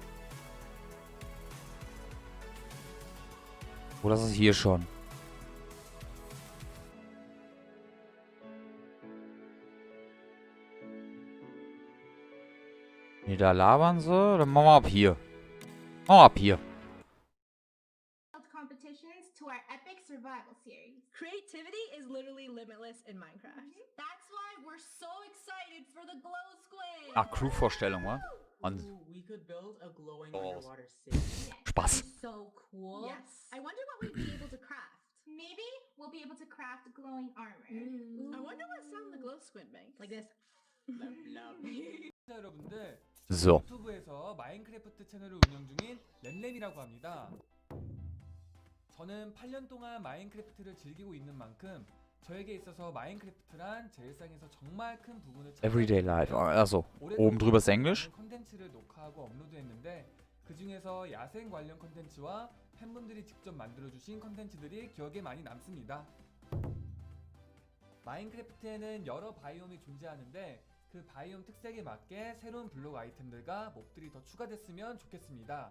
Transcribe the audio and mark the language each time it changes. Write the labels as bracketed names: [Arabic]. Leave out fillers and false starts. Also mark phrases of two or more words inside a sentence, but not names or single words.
[German] Oh, das ist hier schon. Nee, da labern sie. Dann machen wir ab hier. Machen wir ab hier. [English] Competitions to our epic survival series. Creativity is literally limitless in Minecraft. That's why we're so excited for the glow squid. Ah, [German] Crew-Vorstellung, wa? Und [English] We could build a glowing Oh. underwater city. [German] Spaß. [English] So cool. Yes. I wonder what we'd be able to craft. Maybe we'll be able to craft glowing armor. I wonder what sound the glow squid makes. Like this. [Korean] 자, 여러분들, [English] So. [Korean] 유튜브에서 마인크래프트 채널을 운영 중인 램램이라고 합니다. 저는 8년 동안 마인크래프트를 즐기고 있는 만큼 저에게 있어서 마인크래프트란 제 일상에서 정말 큰 부분을 [English] Everyday life. [German] Also, oben drüber ist Englisch. [Korean] 컨텐츠를 녹화하고 업로드했는데 그 중에서 야생 관련 컨텐츠와 팬분들이 직접 만들어주신 컨텐츠들이 기억에 많이 남습니다. 마인크래프트에는 여러 바이옴이 존재하는데 그 바이옴 특색에 맞게 새로운 블록 아이템들과 몹들이 더 추가됐으면 좋겠습니다.